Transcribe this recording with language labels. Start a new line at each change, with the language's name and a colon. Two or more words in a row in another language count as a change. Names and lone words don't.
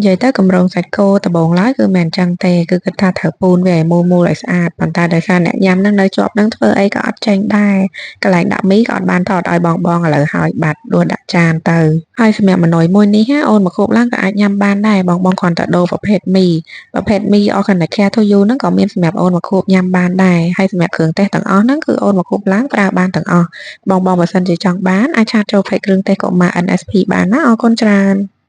Khmer: យាយទៅកម្រងសាច់គោដំបូងឡើយគឺមិនអញ្ចឹងទេគឺគិតថាត្រូវពូនវាឲ្យមូលឲ្យស្អាតប៉ុន្តែដោយសារអ្នកញ៉ាំនឹងនៅជាប់នឹងធ្វើអីក៏អត់ចេញដែរកន្លែងដាក់មីក៏អត់បានថតឲ្យបងឥឡូវហើយបាត់ដួសដាក់ចានទៅហើយសម្រាប់ម៉ឺនុយមួយនេះអូនមកខូបឡើងក៏អាចញ៉ាំបានដែរបងគ្រាន់តែដូរប្រភេទមី
English: organic care to you
Khmer: ហ្នឹងក៏មានសម្រាប់អូនមកខូបញ៉ាំបានដែរហើយសម្រាប់គ្រឿងទេសទាំងអស់ហ្នឹងគឺអូនមកខូបឡើងប្រើបានទាំងអស់បងបើសិនជាចង់បានអាចឆាតចូលផេកគ្រឿងទេសកុមារ NSP បានណាអរគុណច្រើន